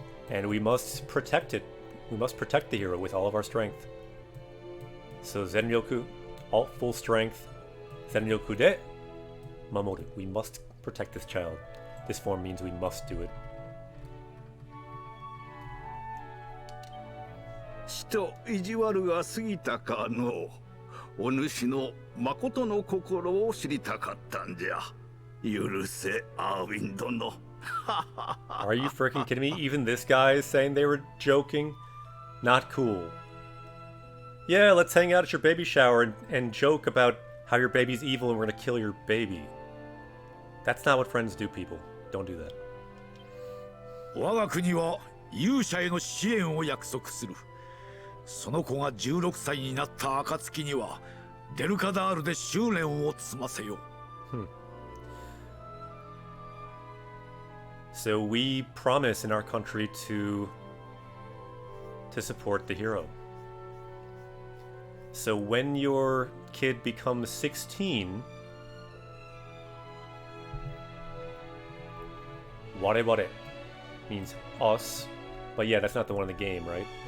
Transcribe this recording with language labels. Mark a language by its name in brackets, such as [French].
[English] And we must protect it. We must protect the hero with all of our strength. So Zenryoku, all full strength. [Japanese] Zenryoku de Mamoru. [English] We must protect this child. This form means we must do it. [Japanese] ちと意地悪が過ぎたかの。お主の誠の心を知りたかったんじゃ。許せ、アーウィン殿。 [English] Are you freaking kidding me? Even this guy is saying they were joking? Not cool. Yeah, let's hang out at your baby shower and joke about how your baby's evil and we're gonna kill your baby. That's not what friends do, people. Don't do that. [Japanese] 我が国は勇者への支援を約束する。その子が16歳になった暁にはデルカダールで修練を積ませよ。 [English] So we promise in our country to support the hero. So when your kid becomes 16, Warebare means us, but yeah, that's not the one in the game, right?